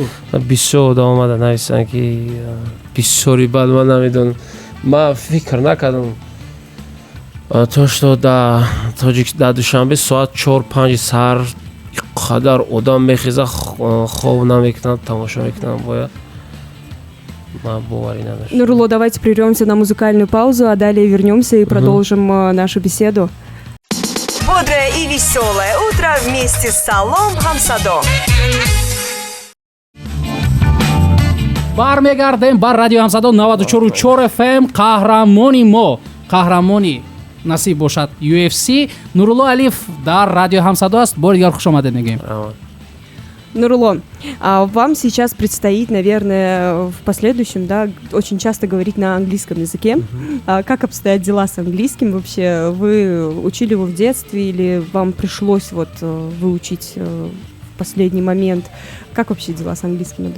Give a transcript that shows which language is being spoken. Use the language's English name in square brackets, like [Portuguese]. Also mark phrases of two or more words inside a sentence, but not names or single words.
[Tajik] бисёр одам омада нависанд ки бисёри бад ман намедонам ман фикр накардам [Russian] то что [Tajik] дар душанбе соат 4-5 саҳар қадар одам мехеза хоб намекунад тамошо мекунад бояд ман боварӣ надоштам. Нурулло, [Russian] давайте прервемся на музыкальную паузу, а далее вернемся и продолжим нашу беседу. Бодрое и веселое утро вместе с Салом Хамсадо. [Tajik] бармегардем бар радио ҳамсадо 94.4 FM қаҳрамони мо қаҳрамони насиб бошад UFC Нурулло Алиев дар радио ҳамсадо аст. Бори дигар хуш омадед мегӯем. Нурулло, [Russian] а вам сейчас предстоит, наверное, в последующем, да, очень часто говорить на английском языке. А как обстоят дела с английским вообще? Вы учили его в детстве или вам пришлось вот выучить в последний момент? Как вообще дела с английским идут?